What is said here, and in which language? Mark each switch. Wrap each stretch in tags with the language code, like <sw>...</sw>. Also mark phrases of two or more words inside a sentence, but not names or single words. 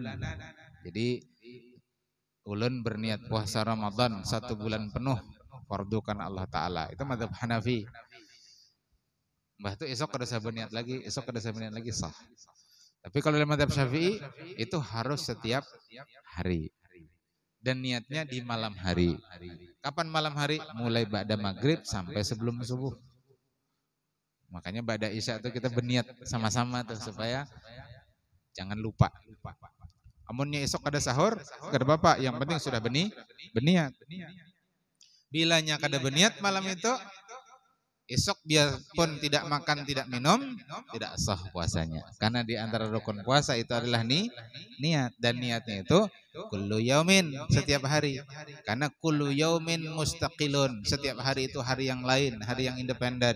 <id>Jadi ulun berniat puasa Ramadan 1 bulan penuh fardu kan Allah Ta'ala, itu mazhab Hanafi. Mbah itu esok kada saya berniat lagi, esok kada saya berniat lagi, sah. Tapi kalau dalam mazhab Syafi'i itu harus setiap hari. Dan niatnya di malam hari. Kapan malam hari? Mulai ba'da maghrib sampai sebelum subuh. Makanya ba'da isya itu kita berniat sama-sama tuh supaya jangan lupa. Amunnya esok ada sahur, kada apa-apa, yang penting sudah berniat. Bilanya kada berniat malam itu, esok biarpun tidak makan, tidak minum, tidak sah puasanya. Karena di antara rukun puasa itu adalah niat. Dan niatnya itu</id> <ar>كل يوم,</ar> <id>setiap hari. Karena</id> <ar>كل يوم مستقل,</ar> <id>setiap hari itu hari yang lain, hari yang independen.</id>